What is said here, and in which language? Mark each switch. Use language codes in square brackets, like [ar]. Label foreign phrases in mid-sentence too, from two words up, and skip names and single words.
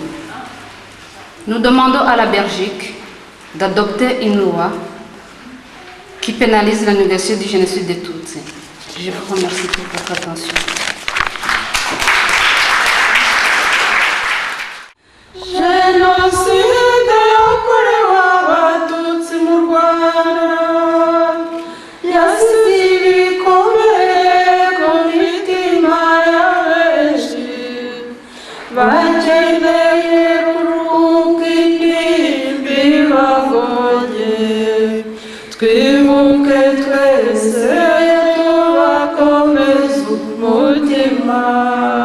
[fr] Nous demandons à la Belgique d'adopter une loi qui pénalise la négation du génocide des Tutsis. Je vous remercie pour votre attention. [rw] Génocide yakorewe Abatutsi mu Rwanda, yasize ibikomere ku mitima ya benshi. bakeneye kuruhuka intimba ibagoye, twibuke twese tubakomeza umutima.